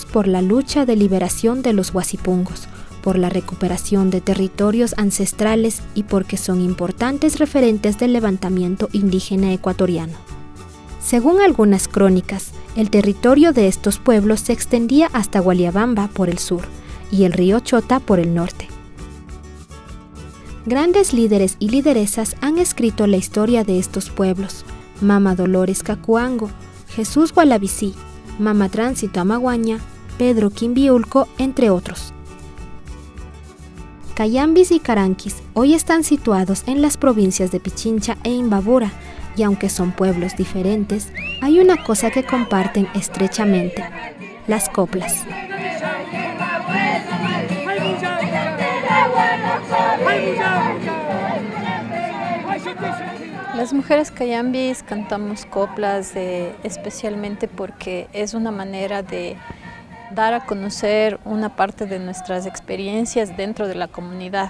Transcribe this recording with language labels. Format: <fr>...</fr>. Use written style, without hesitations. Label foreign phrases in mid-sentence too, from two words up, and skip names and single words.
<es>por la lucha de liberación de los huasipungos, por la recuperación de territorios ancestrales y porque son importantes referentes del levantamiento indígena ecuatoriano. Según algunas crónicas, el territorio de estos pueblos se extendía hasta Gualiabamba por el sur y el río Chota por el norte. Grandes líderes y lideresas han escrito la historia de estos pueblos. Mama Dolores Cacuango, Jesús Gualabicí, Mama Tránsito Amaguaña, Pedro Quimbiulco, entre otros. Cayambis y Caranquis hoy están situados en las provincias de Pichincha e Imbabura, y aunque son pueblos diferentes, hay una cosa que comparten estrechamente: las coplas. Las mujeres cayambis cantamos coplas especialmente porque es una manera de dar a conocer una parte de nuestras experiencias dentro de la comunidad.</es>